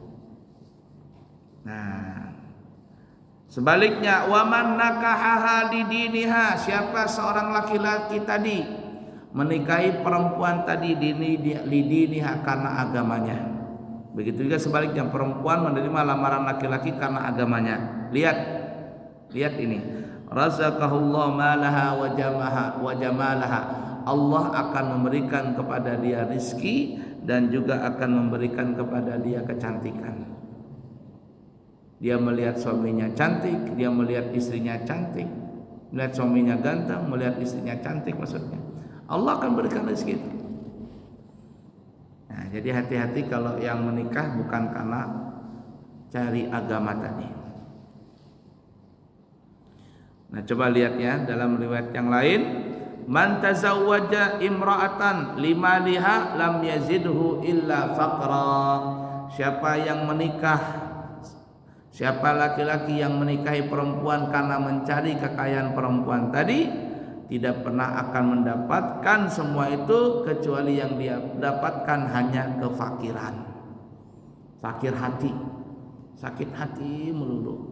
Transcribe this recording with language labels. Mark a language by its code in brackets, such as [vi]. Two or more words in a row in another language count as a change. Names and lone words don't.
[id] Nah, sebaliknya, [ar] ومن نكحها [id] lidiniha, siapa seorang laki-laki tadi menikahi perempuan tadi lidiniha karena agamanya. Begitu juga sebaliknya, perempuan menerima lamaran laki-laki karena agamanya. Lihat ini. [ar] رزقه الله مالها وجمالها. [id] Allah akan memberikan kepada dia rizki dan juga akan memberikan kepada dia kecantikan. Dia melihat suaminya cantik, dia melihat istrinya cantik, melihat suaminya ganteng, melihat istrinya cantik, maksudnya Allah akan berikan rezeki itu. Nah, jadi hati-hati kalau yang menikah bukan karena cari agama tadi. Nah, coba lihat ya dalam riwayat yang lain, [ar] من تزوج امرأة لمالها لم يزده إلا فقرا. [id] Siapa laki-laki yang menikahi perempuan karena mencari kekayaan perempuan tadi, tidak pernah akan mendapatkan semua itu kecuali yang dia dapatkan hanya kefakiran, fakir hati, sakit hati melulu.